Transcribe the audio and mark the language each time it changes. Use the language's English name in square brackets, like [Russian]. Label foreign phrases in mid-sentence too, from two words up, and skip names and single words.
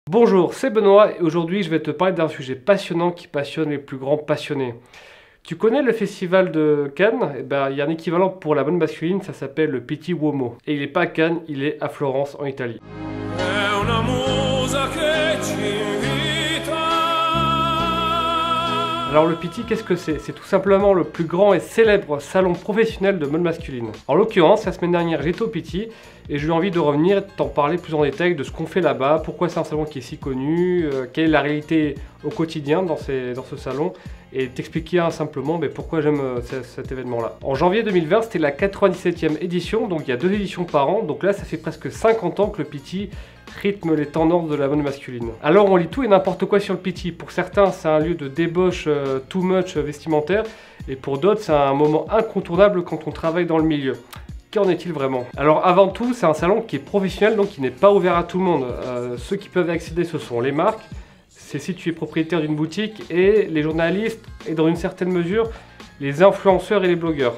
[French] Bonjour, c'est Benoît et aujourd'hui je vais te parler d'un sujet passionnant qui passionne les plus grands passionnés. Tu connais le festival de Cannes? Il y a un équivalent pour la mode masculine, ça s'appelle le Pitti Uomo. Et il n'est pas à Cannes, il est à Florence en Italie. [Italian] È una musa che ci invita. [French] Alors le Pitti, qu'est-ce que c'est? C'est tout simplement le plus grand et célèbre salon professionnel de mode masculine. En l'occurrence, la semaine dernière j'étais au Pitti et j'ai eu envie de revenir et de t'en parler plus en détail de ce qu'on fait là-bas, pourquoi c'est un salon qui est si connu, quelle est la réalité au quotidien dans ce salon et t'expliquer simplement pourquoi j'aime cet événement-là. En janvier 2020, c'était la 97e édition, donc il y a 2 éditions par an, donc là ça fait presque 50 ans que le Pitti rythme les tendances de la mode masculine. Alors on lit tout et n'importe quoi sur le Pitti. Pour certains, c'est un lieu de débauche [English] too much [French] vestimentaire, et pour d'autres, c'est un moment incontournable quand on travaille dans le milieu. Qu'en est-il vraiment? Alors avant tout, c'est un salon qui est professionnel, donc qui n'est pas ouvert à tout le monde. Ceux qui peuvent y accéder, ce sont les marques, c'est si tu es propriétaire d'une boutique, et les journalistes, et dans une certaine mesure, les influenceurs et les blogueurs.